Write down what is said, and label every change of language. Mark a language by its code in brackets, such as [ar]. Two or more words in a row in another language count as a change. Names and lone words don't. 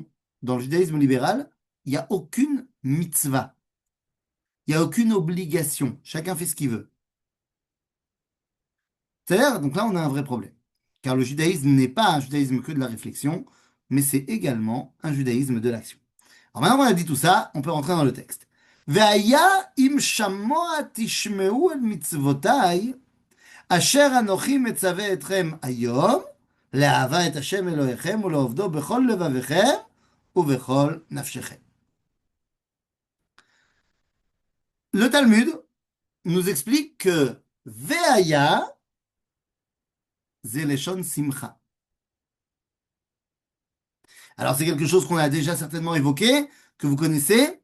[fr] Dans le judaïsme libéral, il n'y a aucune mitzvah. Il n'y a aucune obligation. Chacun fait ce qu'il veut. C'est-à-dire, donc là, on a un vrai problème. Car le judaïsme n'est pas un judaïsme que de la réflexion, mais c'est également un judaïsme de l'action. Alors maintenant qu'on a dit tout ça, on peut rentrer dans le texte. [he] והיה אם שמע תשמעו אל מצותי אשר אנכי מצוה אתכם היום לאהבה את ה' אלהיכם ולעבדו בכל לבבכם ובכל נפשכם. [fr] Le Talmud nous explique que [he] והיה זה לשון שמחה. [fr] Alors, c'est quelque chose qu'on a déjà certainement évoqué, que vous connaissez.